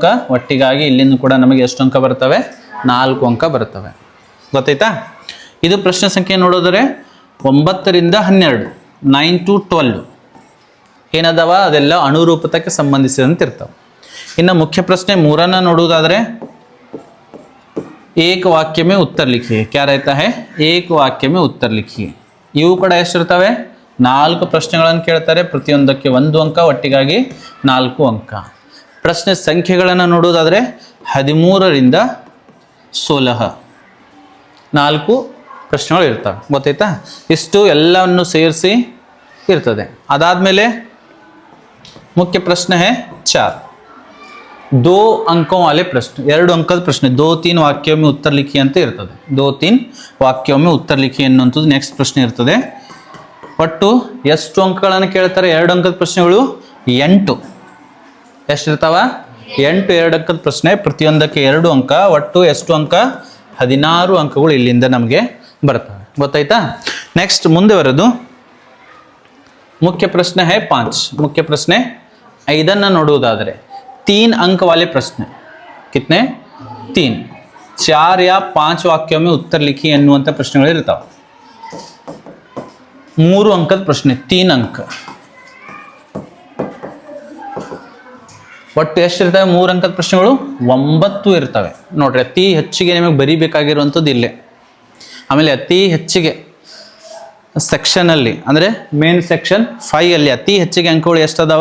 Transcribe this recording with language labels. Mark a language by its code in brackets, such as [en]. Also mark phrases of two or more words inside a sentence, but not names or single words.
[kn] ಒಟ್ಟಿಗಾಗಿ ಇಲ್ಲಿಂದ ಕೂಡ ನಮಗೆ ಎಷ್ಟು ಅಂಕ ಬರ್ತವೆ? 4 ಅಂಕ ಬರ್ತವೆ. ಗೊತ್ತಾಯ್ತಾ? ಇದು ಪ್ರಶ್ನೆ ಸಂಖ್ಯೆ ನೋಡೋದರೆ 9 ರಿಂದ 12 9 to 12 ಏನದವ ಅದೆಲ್ಲ ಅನುರೂಪತಕ್ಕೆ ಸಂಬಂಧಿಸಿದಂತೆ ಇರ್ತಾವೆ. ಇನ್ನು ಮುಖ್ಯ ಪ್ರಶ್ನೆ 3 ನೋಡುವುದಾದರೆ [hi] एक वाक्य में उत्तर लिखिए. क्या रहता है? एक वाक्य में उत्तर लिखिए. [kn] ಇವು ಕೂಡ ಎಷ್ಟಿರ್ತವೆ? 4 ಪ್ರಶ್ನೆಗಳನ್ನು ಕೇಳ್ತಾರೆ. ಪ್ರತಿಯೊಂದಕ್ಕೆ 1 ಅಂಕ. ಒಟ್ಟಿಗಾಗಿ 4 ಅಂಕ. ಪ್ರಶ್ನೆ ಸಂಖ್ಯೆಗಳನ್ನು ನೋಡುವುದಾದರೆ 13 ರಿಂದ 16 4 ಪ್ರಶ್ನೆಗಳು ಇರ್ತವೆ. ಗೊತ್ತಾಯ್ತಾ? ಇಷ್ಟು ಎಲ್ಲವನ್ನು ಸೇರಿಸಿ ಇರ್ತದೆ. ಅದಾದಮೇಲೆ ಮುಖ್ಯ ಪ್ರಶ್ನೆ ಹೇ 4. [hi] 2 अंकों वाले प्रश्न. 2 [kn] अंकದ ಪ್ರಶ್ನೆ. 2-3 ವಾಕ್ಯ [hi] में उत्तर लिखिए [kn] ಅಂತ ಇರ್ತದೆ. 2-3 ವಾಕ್ಯ [hi] में उत्तर लिखिए [kn] ಅನ್ನುವಂಥದ್ದು ನೆಕ್ಸ್ಟ್ ಪ್ರಶ್ನೆ ಇರ್ತದೆ. ಒಟ್ಟು ಎಷ್ಟು ಅಂಕಗಳನ್ನು ಕೇಳ್ತಾರೆ? 2 ಅಂಕದ ಪ್ರಶ್ನೆಗಳು 8. ಎಷ್ಟಿರ್ತಾವ? 8 2 ಅಂಕದ ಪ್ರಶ್ನೆ. ಪ್ರತಿಯೊಂದಕ್ಕೆ 2 ಅಂಕ. ಒಟ್ಟು ಎಷ್ಟು ಅಂಕ? 16 ಅಂಕಗಳು ಇಲ್ಲಿಂದ ನಮಗೆ ಬರ್ತವೆ. ಗೊತ್ತಾಯ್ತಾ? ನೆಕ್ಸ್ಟ್ ಮುಂದೆ ಬರೋದು ಮುಖ್ಯ ಪ್ರಶ್ನೆ ಹೇ 5. ಮುಖ್ಯ ಪ್ರಶ್ನೆ 5 ನೋಡುವುದಾದರೆ 3 [hi] अंक वाले प्रश्न. कितने? 3. 4 या 5 वाक्यों में उत्तर लिखिए [kn] ಎನ್ನುವಂಥ ಪ್ರಶ್ನೆಗಳು ಇರ್ತಾವೆ. 3 ಅಂಕದ ಪ್ರಶ್ನೆ. 3 ಅಂಕ. ಒಟ್ಟು ಎಷ್ಟಿರ್ತವೆ? 3 ಅಂಕದ ಪ್ರಶ್ನೆಗಳು 9 ಇರ್ತವೆ. ನೋಡ್ರಿ, ಅತಿ ಹೆಚ್ಚಿಗೆ ನಿಮಗೆ ಬರೀಬೇಕಾಗಿರುವಂಥದ್ದು ಇಲ್ಲೇ. ಆಮೇಲೆ ಅತಿ ಹೆಚ್ಚಿಗೆ ಸೆಕ್ಷನಲ್ಲಿ ಅಂದರೆ ಮೇನ್ ಸೆಕ್ಷನ್ 5 ಅಲ್ಲಿ ಅತಿ ಹೆಚ್ಚಿಗೆ ಅಂಕಗಳು ಎಷ್ಟದಾವ?